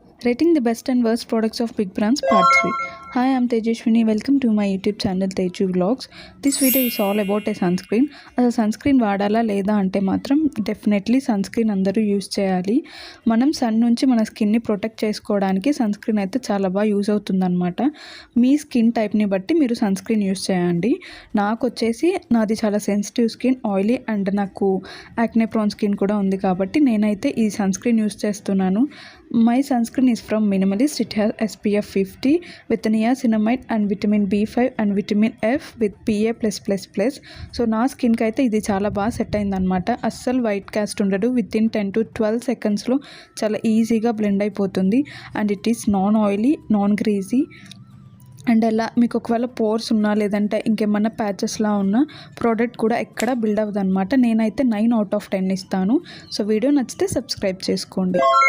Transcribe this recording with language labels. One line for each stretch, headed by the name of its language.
English: Rating the best and worst products of big brands part 3. Hi, I'm Tejashwini. Welcome to my YouTube channel Teju Vlogs. This video is all about a sunscreen.
Telugu: అసలు sunscreen వాడాలా లేదా అంటే మాత్రం definitely sunscreen అందరూ use చేయాలి. మనం sun నుంచి మన స్కిన్ని ప్రొటెక్ట్ చేసుకోవడానికి సన్స్క్రీన్ అయితే చాలా బాగా యూజ్ అవుతుందన్నమాట. మీ స్కిన్ టైప్ని బట్టి మీరు సన్స్క్రీన్ యూస్ చేయండి. నాకు వచ్చేసి నాది చాలా సెన్సిటివ్ స్కిన్, ఆయిలీ అండ్ నాకు యాక్నే ప్రోన్ స్కిన్ కూడా ఉంది కాబట్టి నేనైతే ఈ సన్స్క్రీన్ యూస్ చేస్తున్నాను.
English: My sunscreen is from Minimalist. It has SPF 50 with niacinamide and vitamin B5 and vitamin F with PA+++.
Telugu: So నా స్కిన్కి అయితే ఇది చాలా బాగా సెట్ అయిందనమాట. అస్సలు వైట్ కాస్ట్ ఉండదు. వితిన్ 10 to 12 సెకండ్స్లో చాలా ఈజీగా బ్లెండ్ అయిపోతుంది.
English: And it is non oily, non greasy.
Telugu: And అలా మీకు ఒకవేళ పోర్స్ ఉన్నా లేదంటే ఇంకేమన్నా ప్యాచెస్లా ఉన్న ప్రోడక్ట్ కూడా ఎక్కడ బిల్డ్ అవ్వదు అనమాట. నేనైతే 9 out of 10 ఇస్తాను. సో వీడియో నచ్చితే సబ్స్క్రైబ్ చేసుకోండి.